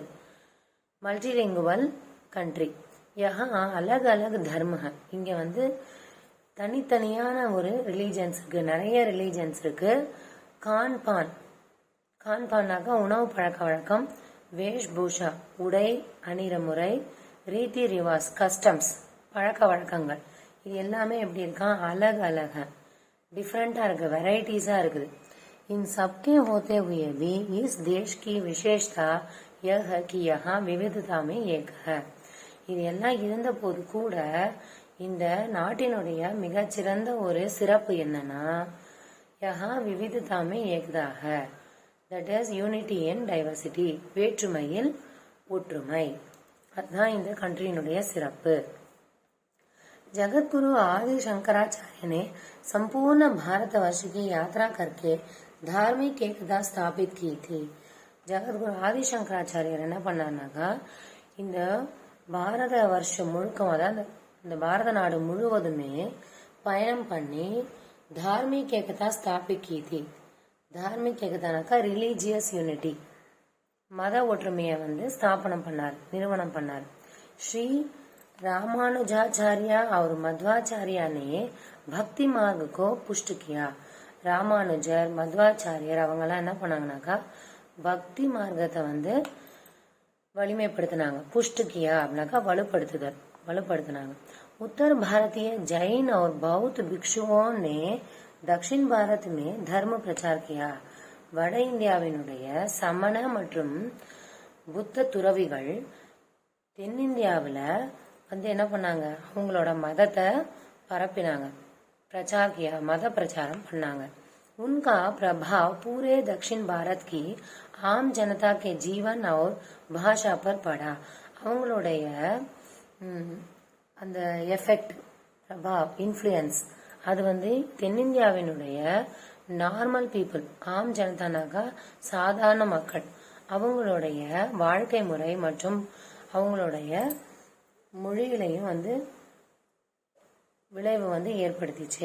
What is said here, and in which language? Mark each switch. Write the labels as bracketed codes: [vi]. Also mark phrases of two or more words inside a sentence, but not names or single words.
[en] multilingual country, [hi] यहाँ अलग अलग धर्म, [ta] இங்க தனித்தனியான ஒரு ரிலீஜன்ஸ் இருக்கு, நிறைய ரிலீஜன்ஸ் இருக்கு. கான்பான்னாக்கா உணவு பழக்க வழக்கம், வேஷ்பூஷா உடை அணிகிற முறை, [hi] रीति रिवाज [ta] கஸ்டம்ஸ் பழக்க வழக்கங்கள், இது எல்லாமே எப்படி இருக்கா? [hi] अलग अलग [ta] டிஃப்ரெண்டா இருக்கு, வெரைட்டிஸா இருக்குது. [hi] इन सबके होते हुए भी इस देश की विशेषता यह है कि यहाँ विविधता में एक है. [ta] இது எல்லாம் இருந்த போது கூட இந்த நாட்டினுடைய மிகச்சிறந்த ஒரு சிறப்பு என்னன்னா, [hi] यहाँ विविधता में एकता, [en] that is unity in diversity, [ta] வேற்றுமையில் ஒற்றுமை. அதுதான் இந்த கண்ட்ரியினுடைய சிறப்பு. [hi] जगतगुरु आदि शंकराचार्य ने संपूर्ण भारतवर्ष की यात्रा करके धार्मिक एकता स्थापित की थी. [ta] ஜகத்குரு ஆதி சங்கராச்சாரியர் என்ன பண்ணாருனாக்கா, இந்த பாரத வருஷம் முழுக்க, அதாவது இந்த பாரத நாடு முழுவதுமே பயணம் பண்ணி [hi] धार्मिक एकता स्थापित की थी. धार्मिक एकता [en] religious unity, [ta] மத ஒற்றுமையை ஸ்தாபனம் பண்ணார், நிறுவனம் பண்ணார். [hi] ஸ்ரீ रामानुजाचार्य और मध्वाचार्य ने भक्ति मार्ग को पुष्ट किया. [ta] ராமானுஜர், மத்வாச்சாரியர் அவங்கெல்லாம் என்ன பண்ணாங்கனாக்கா பக்தி மார்க்கத்தை வலிமைப்படுத்தினாங்க. [hi] पुष्ट किया [ta] அப்படின்னாக்கா வலுப்படுத்தினாங்க. [hi] उत्तर भारतीय जैन और बौद्ध भिक्षुओं ने दक्षिण भारत में धर्म प्रचार किया. [ta] வட இந்தியாவினுடைய சமண மற்றும் புத்த துறவிகள் தென்னிந்தியாவில் என்ன பண்ணாங்க, அவங்களோட மதத்தை பரப்பினாங்க, [hi] प्रचार किया, [ta] மத பிரச்சாரம் பண்ணாங்க. [hi] उनका प्रभाव पूरे दक्षिण भारत की आम जनता के जीवन और भाषा पर पड़ा. [ta] அவங்களுடைய அந்த எஃபெக்ட், பிரபாவ், இன்ஃப்ளூயன்ஸ் அது தென்னிந்தியாவினுடைய [en] normal people, [hi] आम जनता [ta] சாதாரண மக்கள், அவங்களுடைய வாழ்க்கை முறை மற்றும் அவங்களுடைய மொழிகளையும் விளைவு ஏற்படுத்திச்சு.